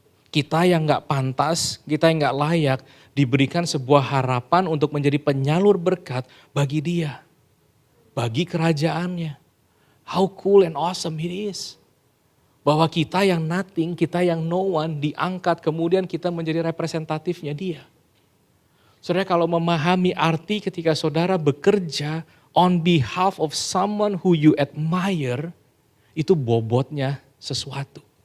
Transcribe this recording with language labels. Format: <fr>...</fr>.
<id>Kita yang gak pantas, kita yang gak layak, diberikan sebuah harapan untuk menjadi penyalur berkat bagi dia. Bagi kerajaannya.</id> <en>How cool and awesome it is.</en> <id>Bahwa kita yang</id> <en>nothing,</en> <id>kita yang</id> <en>no one</en> <id>diangkat, kemudian kita menjadi representatifnya dia. Saudara kalau memahami arti ketika saudara bekerja,</id> <en>on behalf of someone who you admire,</en> <id>itu bobotnya sesuatu.</id>